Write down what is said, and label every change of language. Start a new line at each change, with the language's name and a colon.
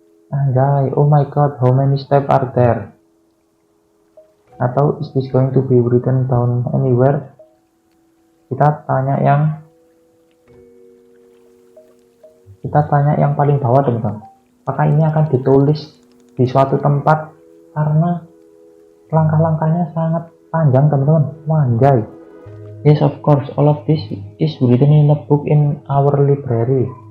English: Anjay, oh my god, how many steps are there? Atau is this going to be written down anywhere?
Indonesian: Kita tanya yang Kita tanya yang paling bawah teman-teman, apakah ini akan ditulis di suatu tempat, karena langkah-langkahnya sangat panjang teman-teman. Wanjay.
English: Yes, of course, all of this is written in a book in our library.